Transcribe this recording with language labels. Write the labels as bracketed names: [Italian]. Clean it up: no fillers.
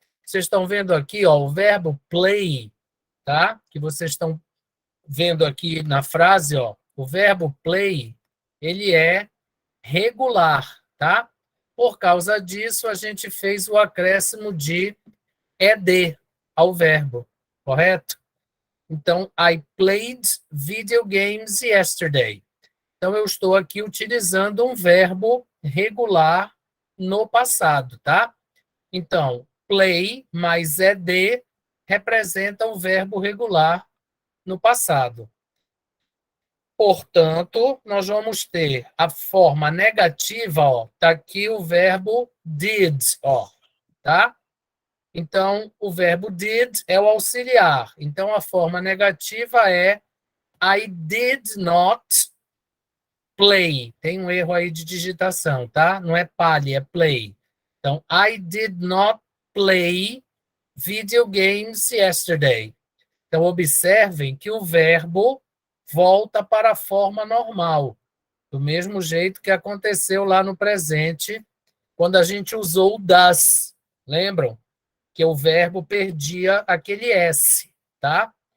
[Portuguese] Vocês estão vendo aqui, ó, o verbo play, tá? Que vocês estão vendo aqui na frase, ó, o verbo play, ele é regular, tá? Por causa disso, a gente fez o acréscimo de ed ao verbo, correto? Então, [English] I played video games yesterday. [Portuguese] Então, eu estou aqui utilizando um verbo regular no passado, tá? Então, play mais ed representa o verbo regular no passado. Portanto, nós vamos ter a forma negativa, ó, tá aqui o verbo did, ó, tá? Então, o verbo did é o auxiliar. Então, a forma negativa é [English] I did not play. [Portuguese] Tem um erro aí de digitação, tá? Não é play, é play. Então, [English] I did not play video games yesterday. [Portuguese] Então, observem que o verbo volta para a forma normal, do mesmo jeito que aconteceu lá no presente, quando a gente usou o das. Lembram? Que o verbo perdia aquele S, tá?